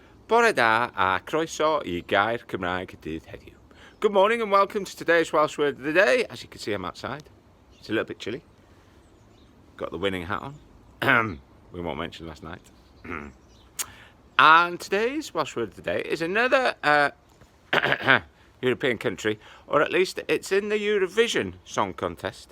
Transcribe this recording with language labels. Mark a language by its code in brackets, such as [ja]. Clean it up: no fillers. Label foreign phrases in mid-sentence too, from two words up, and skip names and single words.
[cy] Bore da a croeso I Gair Cymraeg y Dydd heddiw. [en] Good morning and welcome to today's Welsh Word of the Day. As you can see, I'm outside. It's a little bit chilly. Got the winning hat on. We won't mention last night. And today's Welsh Word of the Day is another European country, or at least it's in the Eurovision Song Contest.